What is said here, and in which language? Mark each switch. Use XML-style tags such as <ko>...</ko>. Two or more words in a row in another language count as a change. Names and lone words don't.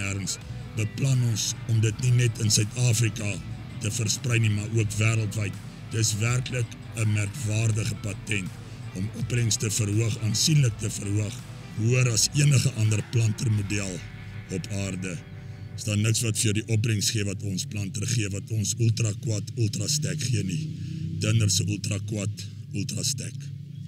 <af>Nêrens beplan ons om dit nie net in Suid-Afrika te versprei nie, maar ook wêreldwyd. Dis werklik 'n merkwaardige patent om opbrengs te verhoog, aansienlik te verhoog, hoër as enige ander plantermodel op aarde. Is daar niks wat vir die opbrengs gee wat ons planter gee, wat ons ultra quad, ultra stack gee nie. Dinner se ultra quad, ultra stack.</af>